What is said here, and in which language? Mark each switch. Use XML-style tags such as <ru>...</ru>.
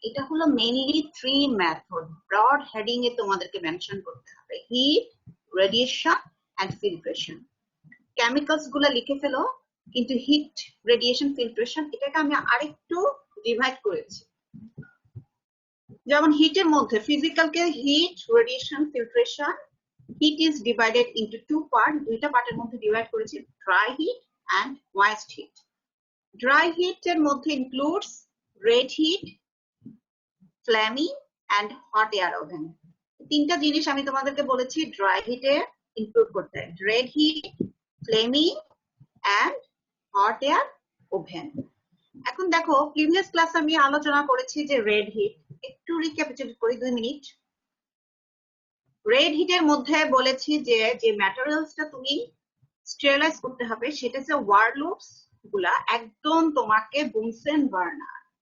<bn>এটা হলো mainly 3 method. Broad heading এ তোমাদেরকে মেনশন করতে হবে, heat, radiation and filtration. Chemicals গুলো লিখে ফেলো, কিন্তু heat, radiation, filtration এটাকে আমি আরেকটু ডিভাইড করেছি। যেমন হিটের মধ্যে ফিজিক্যালকে hit, radiation, filtration.</bn> <en>Heat is divided into 2 parts.</en> <bn>দুইটা পার্টের মধ্যে ডিভাইড করেছি, dry heat and moist heat.</bn> <en>Dry heat এর মধ্যে includes red heat, flaming and hot air oven.</en> <bn>তিনটা জিনিস আমি তোমাদেরকে বলেছি dry heat এ ইনক্লুড করতে, red heat, flaming and hot air oven. এখন দেখো, প্রিভিয়াস ক্লাস আমি আলোচনা করেছি যে red heat, একটু রিক্যাপিচুলেট করি 2 মিনিট। রেড হিটের মধ্যে বলেছি যে যে ম্যাটেরিয়ালসটা তুমি স্টেরিলাইজ করতে হবে সেটা হচ্ছে ওয়ার লুপস গুলা, একদম তোমাকে বুনসেন বার্নার।</bn>